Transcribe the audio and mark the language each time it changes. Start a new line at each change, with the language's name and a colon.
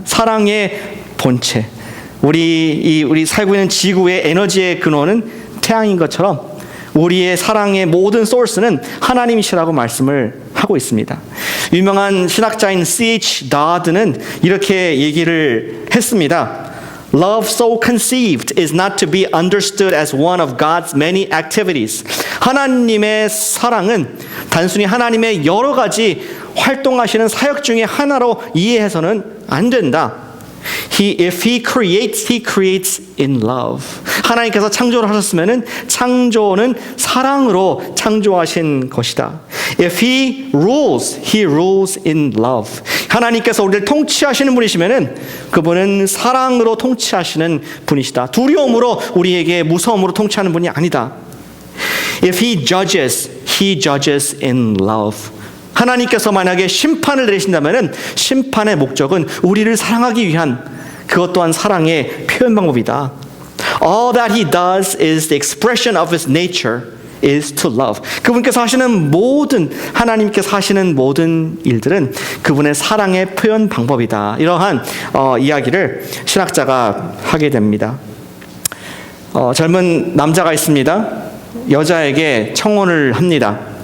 Korean: 사랑의 본체, 우리 살고 있는 지구의 에너지의 근원은 태양인 것처럼 우리의 사랑의 모든 소스는 하나님이시라고 말씀을 하고 있습니다. 유명한 신학자인 C.H. Dodd는 이렇게 얘기를 했습니다.
English: Love so conceived is not to be understood as one of God's many activities.
Korean: 하나님의 사랑은 단순히 하나님의 여러 가지 활동하시는 사역 중에 하나로 이해해서는 안 된다.
English: If he creates in love.
Korean: 하나님께서 창조를 하셨으면은 창조는 사랑으로 창조하신 것이다.
English: If he rules in love.
Korean: 하나님께서 우리를 통치하시는 분이시면은 그분은 사랑으로 통치하시는 분이시다. 두려움으로 우리에게 무서움으로 통치하는 분이 아니다.
English: If he judges in love.
Korean: 하나님께서 만약에 심판을 내리신다면은 심판의 목적은 우리를 사랑하기 위한 그것 또한 사랑의 표현 방법이다.
English: All that he does is the expression of his nature is to love.
Korean: 그분께서 하시는 모든, 하나님께서 하시는 모든 일들은 그분의 사랑의 표현 방법이다. 이러한 이야기를 신학자가 하게 됩니다. 젊은 남자가 있습니다. 여자에게 청혼을 합니다.